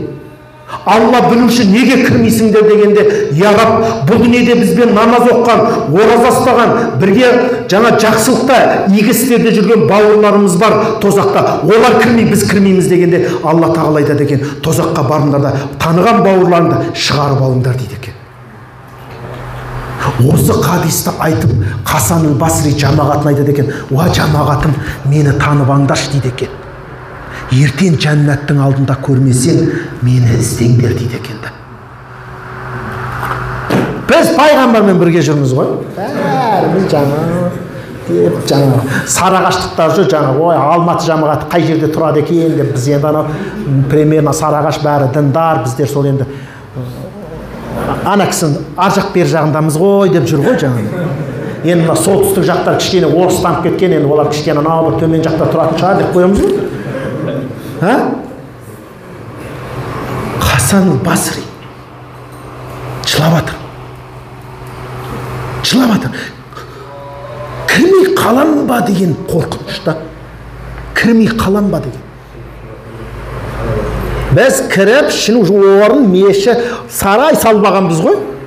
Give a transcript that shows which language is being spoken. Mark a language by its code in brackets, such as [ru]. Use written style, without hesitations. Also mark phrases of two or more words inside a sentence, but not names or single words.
[kk] Алла білуші, неге кірмейсіңдер дегенде, [ar] يا رب, [kk] бұл дүниеде бізбен намаз оққан, ораза ұстаған, бірге жаңа жақсылықта, игі істерде жүрген бауырларымыз бар тозақта. Олар кірмей, біз кірмейміз дегенде, Алла тағала айтады екен, тозаққа барыңдар да таныған бауырларыңды шығарып алыңдар дейді екен. Осы хадисті айтып, Хасан аль-Басри жамағатын айтады екен, уа жамағатым, мені танып аңдаршы дейді екен. Ертең жәннаттың алдында көрмесең, мені іздеңдер дейді екен. Біз пайғамбармен бірге жүрміз ғой. Бәріміз жаңа Сарыағаштықтар жүр, ой, Алматы жамағаты қай жерде тұрады екен деп, біз енді анау примерно Сарыағаш бәрі діндар, біздер сол енді ана кісінің ар жақ бер жағындамыз ғой деп жүр ғой жаңа. Енді солтүстік жақтар кішкене орыстанып кеткен, енді олар кішкене анау бір төмен жақта тұратын шығар деп қоямыз ғой. Хасан аль-Басри жылап жатыр. Кірмей қалам ба деген қорқынышта. Кірмей қалам ба деген. Біз кіріп, шын орын, меші, сарай салбағанбыз ғой.